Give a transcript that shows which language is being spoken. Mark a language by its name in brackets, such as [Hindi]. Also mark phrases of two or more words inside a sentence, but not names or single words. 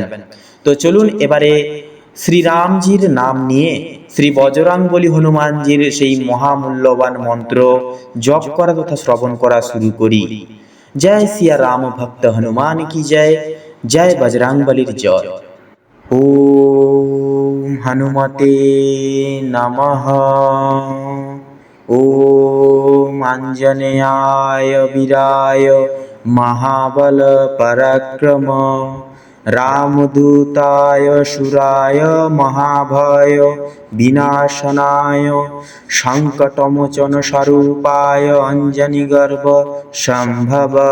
[Bangla] তো চলুন এবারে শ্রীরামজির নাম নিয়ে শ্রী বজরংবলী হনুমানজির সেই মহামূল্যবান মন্ত্র জপ করা তথা শ্রবণ করা শুরু করি। [Hindi] जय सिया राम भक्त हनुमान कि जय, [Bangla] জয় বজরংবলীর জয়। [Sanskrit] ওম হনুমতে নমঃ। ওম আঞ্জনেয়ায় বীরায় মহাবল পরাক্রম রামদূতায় সুরায় মহাভয় বিনাশনায় সংকটমোচন স্বরূপায় অঞ্জনিগর্ভ সম্ভব।